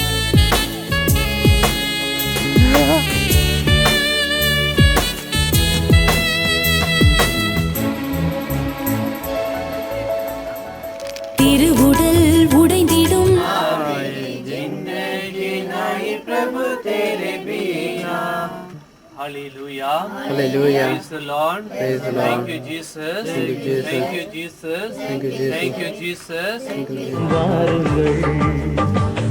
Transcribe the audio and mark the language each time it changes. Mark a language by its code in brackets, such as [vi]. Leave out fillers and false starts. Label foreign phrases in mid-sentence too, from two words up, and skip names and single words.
[ta] திருவுடல் உடைந்திடும் [hi] प्रभु तेरे बिना Hallelujah. [en] Hallelujah. Praise the Lord. Praise the Lord. Thank you, Jesus. Thank you, Jesus. Thank you, Jesus. Thank you, Jesus. Thank you, Jesus. [ta] வாருங்கள்